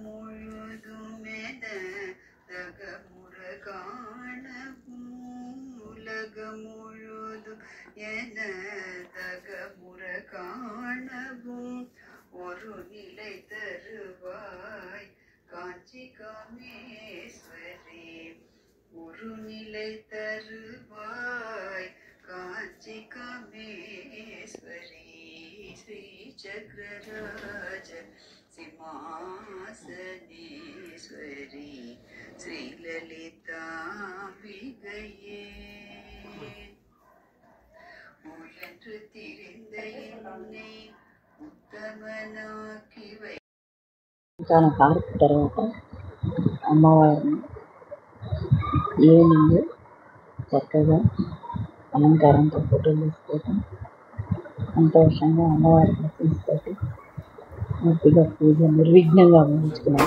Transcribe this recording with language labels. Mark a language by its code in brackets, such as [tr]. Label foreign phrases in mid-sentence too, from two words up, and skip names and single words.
[ta] முழுதுமென தகமுற காணவும் உலகம் முழுதும் என தகமுற காணவும் ஒரு நிலை தருவாய் காஞ்சி காமேஸ்வரி ஒரு நிலை தருவாய் காஞ்சி காமேஸ்வரி ஸ்ரீ சக்கரராஜ சிம்மாசனேஸ்வரி ஸ்ரீ லலிதாம்பிகையே முயன்று திரிந்த என்னை ఉత్తమనాకి వై [te] చాలా హారతి తర్వాత అమ్మవారిని ఈవినింగ్ చక్కగా అలంకారంతో ఫోటోలు తీసుకోవటం, సంతోషంగా అమ్మవారిని తీసుకొని పూర్తిగా పూజ నిర్విఘ్నంగా ముగించుకున్నాను.